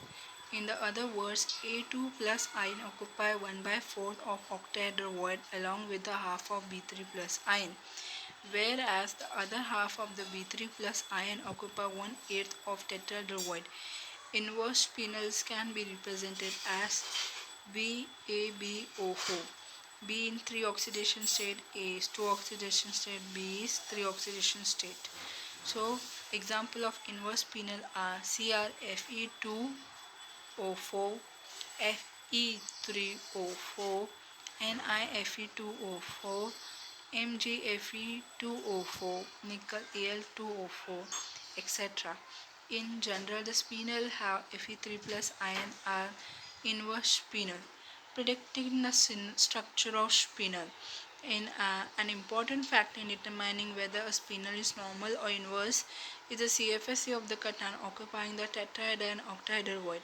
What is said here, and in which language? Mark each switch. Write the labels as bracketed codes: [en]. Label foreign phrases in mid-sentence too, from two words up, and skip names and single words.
[en] In the other words, A2 plus ion occupy 1/4 of octahedral void along with the half of B3 plus ion, whereas the other half of the B3 plus ion occupy 1/8 of tetrahedral void. Inverse spinels can be represented as BABO4. B in 3 oxidation state, A is 2 oxidation state, B is 3 oxidation state. So, example of inverse spinel are CrFe2O4, Fe3O4, NiFe2O4, MgFe2O4, nickel Al2O4, etc. In general, the spinel have Fe3 plus ion are inverse spinel. Predicting the structure of spinel. An important factor in determining whether a spinel is normal or inverse is the CFSE of the cation occupying the tetrahedral and octahedral void.